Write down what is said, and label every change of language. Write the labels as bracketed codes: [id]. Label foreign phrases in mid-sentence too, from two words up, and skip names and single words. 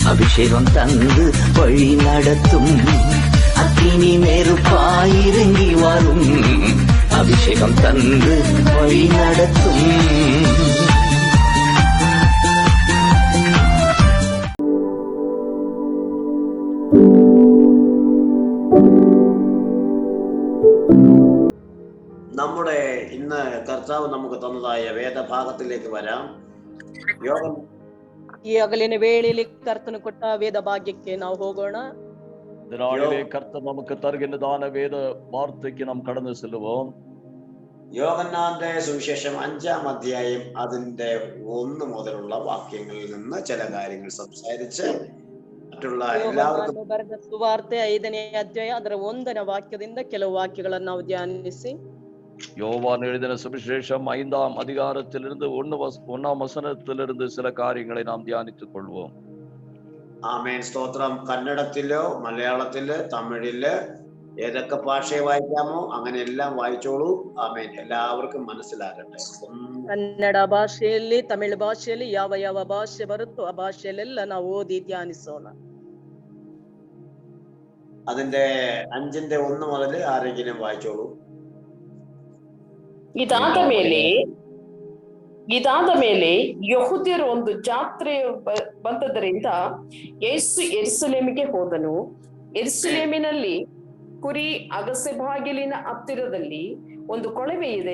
[ta] அபிஷேகம் தந்து வழி நடத்தும். அக்கினி நெருப்பாயிறங்கி வரும். அபிஷேகம் தந்து வழி நடத்தும். [ml] നമ്മുടെ ഇന്ന് കർത്താവ് നമുക്ക് തന്നതായ വേദഭാഗത്തിലേക്ക് വരാം. [kn] ಈ ಹಗಲಿನ ವೇಳೆಯಲ್ಲಿ ಕರ್ತನು ಕೊಟ್ಟ ವೇದ ಭಾಗ್ಯಕ್ಕೆ ನಾವು ಹೋಗೋಣ. [ta] கர்த்தர் நமக்கு தருகின்றதான வேத வார்த்தைக்கு நாம் கடந்து செல்லுவோம். [ml] യോഹന്നാന്റെ സുവിശേഷം 5-ാം അധ്യായം അതിന്റെ 1 മുതലുള്ള വാക്യങ്ങളിൽ നിന്ന് ചില കാര്യങ്ങൾ സംസാരിച്ച് മറ്റുള്ള എല്ലാവർക്കും [kn] ಬರೆದ ಸುವಾರ್ತೆ 5ನೇ ಅಧ್ಯಾಯ ಅದರ 1ನೇ ವಾಕ್ಯದಿಂದ ಕೆಲವು ವಾಕ್ಯಗಳನ್ನು ನಾವು ಧ್ಯಾನಿಸಿ, [ta] யோவான் எழுதின சுவிசேஷம் 5-ாம் அதிகாரத்திலிருந்து 1-ாம் வசனத்திலிருந்து சில காரியங்களை நாம் தியானித்துக் கொள்வோம். [ml] ആമേൻ. സ്തോത്രം. കന്നഡത്തിലോ മലയാളത്തില് തമിഴില് ഏതൊക്കെ ഭാഷയെ വായിക്കാമോ അങ്ങനെ എല്ലാം വായിച്ചോളൂ. ആമേൻ. എല്ലാവർക്കും മനസ്സിലാകട്ടെ. [kn] ಕನ್ನಡ ಭಾಷೆಯಲ್ಲಿ, ತಮಿಳು ಭಾಷೆಯಲ್ಲಿ ಯಾವ ಯಾವ ಭಾಷೆ ಬರುತ್ತೋ ಆ ಭಾಷೆಯಲ್ಲೆಲ್ಲ ನಾವು ಓದಿ ಧ್ಯಾನಿಸೋಣ. [ml] അതിന്റെ 5ന്റെ 1 മുതൽ ആരെങ്കിലും ವಾയിച്ചോളൂ. [kn] ಇದಾದ ಮೇಲೆ ಯೆಹೂದ್ಯರ ಒಂದು ಜಾತ್ರೆ ಬಂದದರಿಂದ ಯೇಸು ಯೆರೂಸಲೇಮಿಗೆ ಹೋದನು. ಯೆರೂಸಲೇಮಿನಲ್ಲಿ ಕುರಿ ಅಗಸೆ ಬಾಗಿಲಿನ ಹತ್ತಿರದಲ್ಲಿ ಒಂದು ಕೊಳವೆ ಇದೆ.